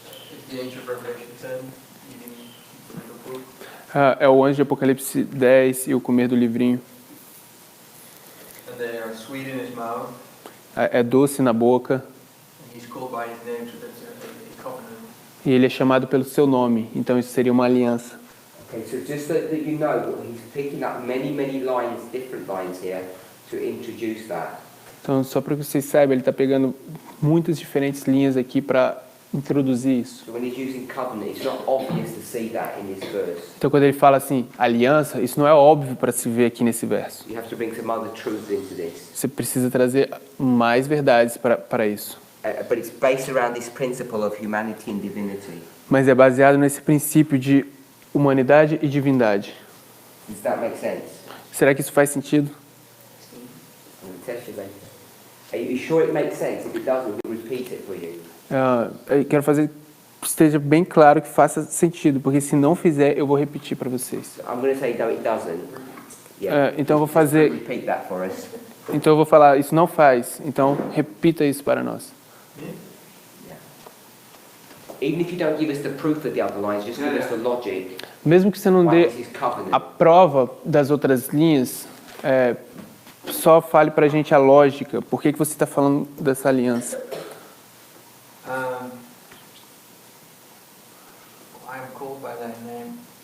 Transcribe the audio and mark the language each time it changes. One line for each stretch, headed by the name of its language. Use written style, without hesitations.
English: It's the Ancient Revelation 10, eating the little book.
Portuguese: É o anjo de Apocalipse 10 e o comer do livrinho.
English: And they are sweet in his mouth,
Portuguese: É doce na boca.
English: and he's called by his name, so that's a covenant.
Portuguese: E ele é chamado pelo seu nome. Então, isso seria uma aliança.
English: Okay, so just so that you know, he's picking up many lines, different lines here, to introduce that.
Portuguese: Então, só para que vocês saibam, ele está pegando muitas diferentes linhas aqui para introduzir isso.
English: So when he's using covenant, it's not obvious to see that in this verse.
Portuguese: Então, quando ele fala assim, aliança, isso não é óbvio para se ver aqui nesse verso.
English: You have to bring some other truths into this.
Portuguese: Você precisa trazer mais verdades para isso.
English: But it's based around this principle of humanity and divinity.
Portuguese: Mas é baseado nesse princípio de humanidade e divindade.
English: Does that make sense?
Portuguese: Será que isso faz sentido?
English: I'm gonna test you later. Are you sure it makes sense? If it doesn't, we'll repeat it for you.
Portuguese: Eu quero fazer que esteja bem claro que faça sentido, porque se não fizer, eu vou repetir para vocês.
English: So I'm going to say no, it doesn't.
Portuguese: Então eu vou fazer,
English: Repeat that for us.
Portuguese: então eu vou falar, isso não faz. Então repita isso para nós.
English: Even if you don't give us the proof of the other lines, just give us the logic.
Portuguese: Mesmo que você não
English: Why
Portuguese: dê
English: this is covenant?
Portuguese: a prova das outras linhas, só fale para a gente a lógica. Por que que você está falando dessa aliança?
English: I am called by thy name.